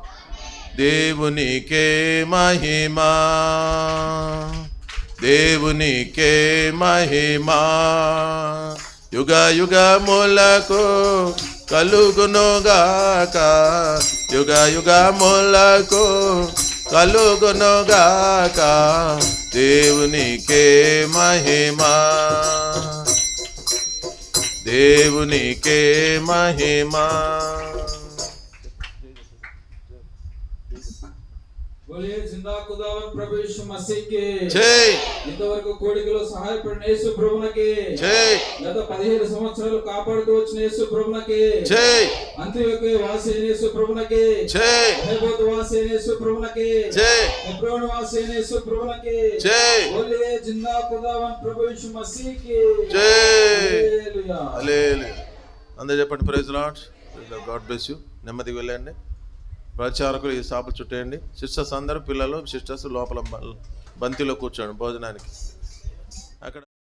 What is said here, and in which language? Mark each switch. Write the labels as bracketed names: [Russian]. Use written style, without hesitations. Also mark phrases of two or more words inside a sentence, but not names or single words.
[Telugu] దేవునికే మహిమా, దేవునికే మహిమా, యుగ యుగములకు కలుగునుగాక, యుగ యుగములకు కలుగునుగాక. దేవునికే మహిమా, దేవునికే మహిమా. [Hindi] बोलिए जिंदा खुदावन प्रभु यीशु मसीह के [Telugu] జై. ఇంతవరకు కోడికలో సహాయపడిన యేసు ప్రభువునకి జై. గత 17 సంవత్సరాలు కాపాడుతూ వచ్చిన యేసు ప్రభువునకి జై. అంత్యోక్య వాసి అయిన యేసు ప్రభువునకి జై. హెబ్రోన్ వాసి అయిన యేసు ప్రభువునకి జై. హెబ్రోన్ వాసి అయిన యేసు ప్రభువునకి జై. [Hindi] बोलिए जिंदा खुदावन प्रभु यीशु मसीह के [Telugu] జై. హల్లెలూయా. హల్లెలూయా. అందరూ చెప్పండి [English] Praise Lord. God bless you. [Telugu] నెమ్మదిగా వెళ్ళండి. ప్రచారకులు ఈ సాపలు చుట్టేయండి. సిస్టర్స్ అందరూ, పిల్లలు సిస్టర్స్ లోపల బంతిలో కూర్చోండి భోజనానికి. అక్కడ